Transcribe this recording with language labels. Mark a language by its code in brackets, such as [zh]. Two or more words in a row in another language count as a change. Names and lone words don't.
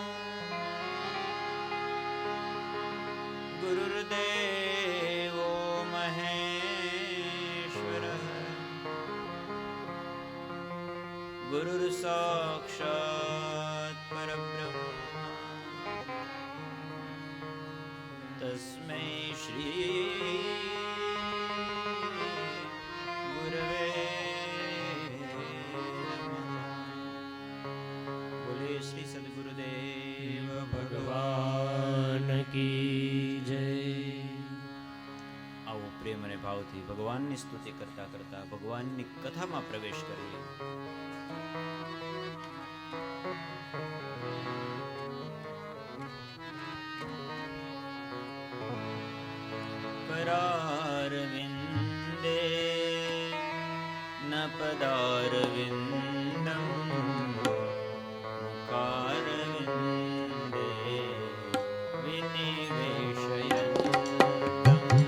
[sa] गुरुर्देवो महेश्वरः गुरुर्साक्षात् परब्रह्म तस्मै श्री गुरवे नमः। [hi] बोले श्री सद्गुरुदेव भगवान भगवान की जय. [gu] આવો પ્રેમ અને ભાવથી ભગવાનની સ્તુતિ કરતા કરતા ભગવાનની કથામાં પ્રવેશ કરીએ. [sa] करारविन्दे न पदारविन्दं मुखारविन्दे विनिवेशयन्तम्